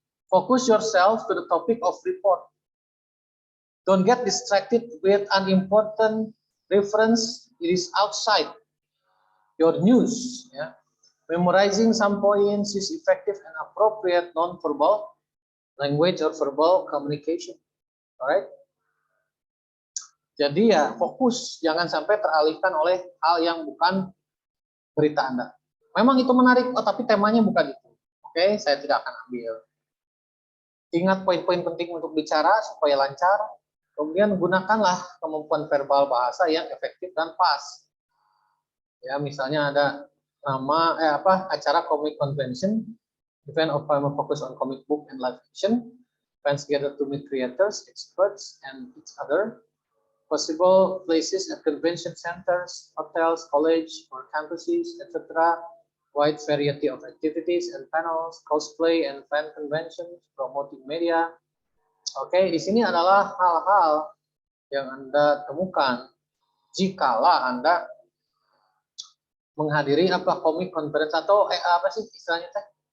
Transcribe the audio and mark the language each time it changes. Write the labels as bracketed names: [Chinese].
[English] Focus yourself to the topic of report. Don't get distracted with unimportant reference. It is outside your news. Yeah. Memorizing some points is effective and appropriate non-verbal language or verbal communication. Alright. [Indonesian] Jadi ya fokus, jangan sampai teralihkan oleh hal yang bukan berita Anda. Memang itu menarik, oh, tapi temanya bukan itu. Oke, saya tidak akan ambil. Ingat poin-poin penting untuk bicara supaya lancar. Kemudian gunakanlah kemampuan verbal bahasa yang efektif dan pas. Ya, misalnya ada nama acara [English] comic convention, event of primer focus on comic book and live action, fans gather to meet creators, experts, and each other. Possible places at convention centers, hotels, college, or campuses, etc. Wide variety of activities and panels, cosplay and fan conventions, promoting media. [Indonesian] Oke, di sini adalah hal-hal yang Anda temukan jikalau Anda menghadiri comic conference atau apa sih istilahnya teh?